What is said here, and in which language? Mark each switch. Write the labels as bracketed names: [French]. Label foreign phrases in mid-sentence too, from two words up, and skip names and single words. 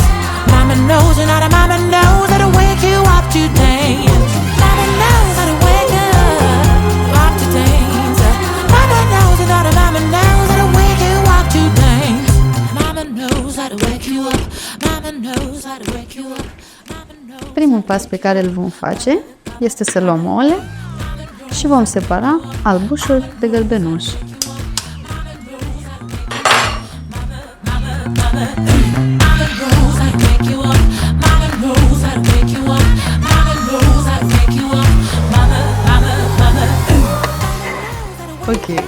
[English] Mama knows you're not a mama knows how to wake you up to dance. Mama knows how to wake up to dance. Mama knows you're not a mama knows how to wake you up to dance. Mama knows how to wake you up. Mama knows how to wake you up. Mama knows. [Romanian] Primul pas pe care îl vom face este să luăm ouăle și vom separa albușul de gălbenuș. Ok.